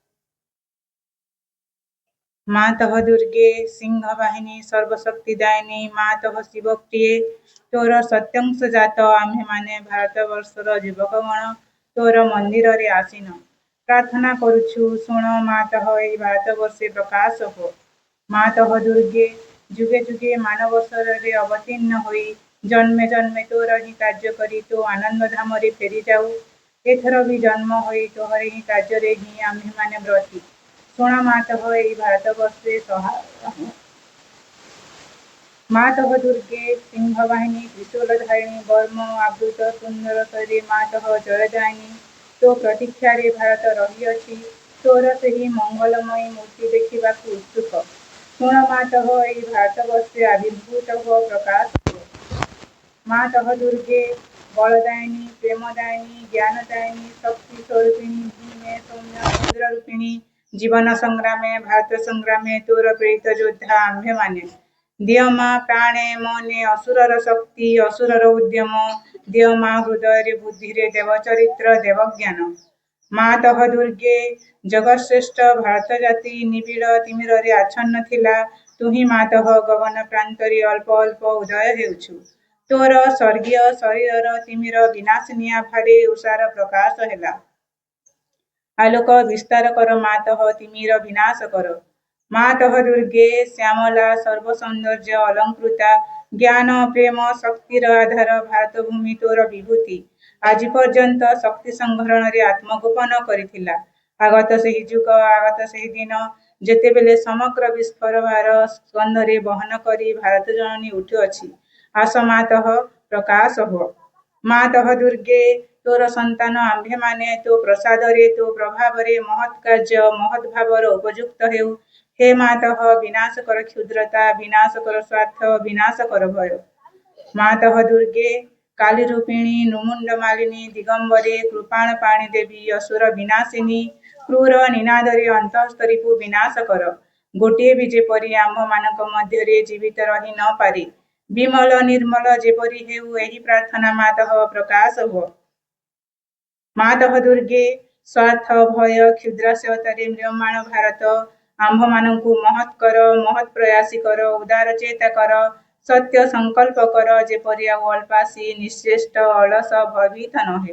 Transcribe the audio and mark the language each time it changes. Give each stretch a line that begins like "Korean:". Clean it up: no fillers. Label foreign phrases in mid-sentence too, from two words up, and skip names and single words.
Odia: ମାତଃ ଦୁର୍ଗେ ସିଂହ ବାହିନୀ ସର୍ବଶକ୍ତିଦାୟିନୀ ମାତଃ ଶିବ ପ୍ରିୟେ ତୋର ସତ୍ୟଂଶ ଜାତ ଆମ୍ଭେ ମାନେ ଭାରତବର୍ଷର ଯୁବକଗଣ ତୋର ମନ୍ଦିର ରେ ଆସୀନ ପ୍ରାର୍ଥନା କରୁଛୁ ଶୁଣ ମାତଃ ଏଇ ଭାରତବର୍ଷେ ପ୍ରକାଶ ହୋ। ମାତଃ ଦୁର୍ଗେ ଯୁଗେ ଯୁଗେ ମାନବସର ରେ ଅବତୀର୍ଣ୍ଣ ହୋଇ ଜନ୍ମେ ଜନ୍ମେ ତୋର ହିଁ କାର୍ଯ୍ୟ କରି ତୋ ଆନନ୍ଦ ଧାମ ରେ ଫେରି ଯାଉ। ଏଥର ଭି ଜନ୍ମ ହୋଇ ତୋହର ହିଁ କାର୍ଯ୍ୟ ରେ ହିଁ ଆମ୍ଭେ ମାନେ ବ୍ରତୀ ଶୁଣ ମାତଃ ଏଇ ଭାରତବର୍ଷେ ସହାୟ। ମାତଃ ଦୁର୍ଗେ ସିଂହ ବାହିନୀ ତ୍ରିଶୂଳ ଧାରିଣୀ ବର୍ମ ଆବୃତ ସୁନ୍ଦର ଶରୀ ମାତଃ ଜୟଦାୟିନୀ ତୋ ପ୍ରତୀକ୍ଷା ରେ ଭାରତ ରହି ଅଛି ତୋର ସେହି ମଙ୍ଗଳମୟୀ ମୂର୍ତ୍ତି ଦେଖିବାକୁ ଉତ୍ସୁକ ଶୁଣ ମାତଃ ଏଇ ଭାରତବର୍ଷେ ଆବିର୍ଭୂତ ହୋ ପ୍ରକାଶ ହୋ। ମାତଃ ଦୁର୍ଗେ ବଳଦାୟିନୀ ପ୍ରେମଦାୟିନୀ ଜ୍ଞାନଦାୟିନୀ ଶକ୍ତି ସ୍ୱରୂପିଣୀ ଭୀମେ ସୌମ୍ୟ ରୁଦ୍ର ରୂପିଣୀ ଜୀବନ ସଂଗ୍ରାମେ ଭାରତ ସଂଗ୍ରାମେ ତୋର ପ୍ରେରିତ ଯୋଦ୍ଧା ଆମ୍ଭେ ମାନେ ଦିଅ ମା ପ୍ରାଣେ ମନେ ଅସୁରର ଶକ୍ତି ଅସୁରର ଉଦ୍ୟମ ଦିଅ ମା ହୃଦୟ ରେ ବୁଦ୍ଧି ରେ ଦେବ ଚରିତ୍ର ଦେବ ଜ୍ଞାନ। ମାତଃ ଦୁର୍ଗେ ଜଗତଶ୍ରେଷ୍ଠ ଭାରତ ଜାତି ନିବିଡ଼ ତିମିର ରେ ଆଚ୍ଛନ୍ନ ଥିଲା ତୁହି ମାତଃ ଗଗନ ପ୍ରାନ୍ତ ରେ ଅଳ୍ପ ଅଳ୍ପ ଉଦୟ ହେଉଛୁ ତୋର ସ୍ୱର୍ଗୀୟ ଶରୀର ତିମିର ବିନାଶିନୀ ଆଭାରେ ଉଷାର ପ୍ରକାଶ ହେଲା। ଆଲୋକ ବିସ୍ତାର କର ମାତଃ ତିମିର ବିନାଶ କର। ମାତଃ ଦୁର୍ଗେ ଶ୍ୟାମଳା ସର୍ବ ସୌନ୍ଦର୍ଯ୍ୟ ଅଳଙ୍କୃତା ଜ୍ଞାନ ପ୍ରେମ ଶକ୍ତିର ଆଧାର ଭାରତ ଭୂମି ତୋର ବିଭୂତି ଆଜ ପର୍ଯ୍ୟନ୍ତ ଶକ୍ତି ସଂଘରଣ ରେ ଆତ୍ମଗୋପନ କରିଥିଲା। ଆଗତ ସେହି ଯୁଗ ଆଗତ ସେହି ଦିନ ଯେତେବେଳେ ସମଗ୍ର ବିଶ୍ୱର ଭାର ସ୍କନ୍ଧରେ ବହନ କରି ଭାରତ ଜନନୀ ଉଠୁଅଛି ଆସ ମାତଃ ପ୍ରକାଶ ହୋ। ମାତଃ ଦୁର୍ଗେ ତୋର ସନ୍ତାନ ଆମ୍ଭେ ମାନେ ତୋ ପ୍ରସାଦ ରେ ତୋ ପ୍ରଭାବ ରେ ମହତ୍ କାର୍ଯ୍ୟ ମହତ୍ ଭାବର ଉପଯୁକ୍ତ ହେଉ। ହେ ମାତଃ ବିନାଶ କର କ୍ଷୁଦ୍ରତା ବିନାଶ କର ସ୍ୱାର୍ଥ ବିନାଶ କର ଭୟ। ମାତଃ ଦୁର୍ଗେ କାଳୀ ରୂପିଣୀ ନୁମୁଣ୍ଡ ମାଳିନୀ ଦିଗମ୍ବରେ କୃପାଣ ପାଣୀ ଦେବୀ ଅସୁର ବିନାଶିନୀ କ୍ରୂର ନିନାଦରେ ଅନ୍ତସ୍ତରୀପୁ ବିନାଶ କର। ଗୋଟେ ଭି ଯେପରି ଆମ୍ଭ ମାନକ ମଧ୍ୟ ରେ ଜୀବିତ ରହି ନ ପାରେ ବିମଳ ନିର୍ମଳ ଯେପରି ହେଉ ଏହି ପ୍ରାର୍ଥନା ମାତଃ ପ୍ରକାଶ ହୁଅ। ମାତଃ ଦୁର୍ଗେ ସ୍ୱାର୍ଥ ଭୟ କ୍ଷୁଦ୍ରସ୍ୟତରେ ମ୍ରିୟମାଣ ଭାରତ ଆମ୍ଭମାନଙ୍କୁ ମହତ୍ କର, ମହତ୍ ପ୍ରୟାସୀ କର, ଉଦାର ଚେତା କର, ସତ୍ୟ ସଂକଳ୍ପ କର, ଯେପରି ଆଉ ଅଳ୍ପାସୀ ନିଶ୍ଚେଷ୍ଟ ଅଳସ ଭୟଭୀତ ନ ହେଉ।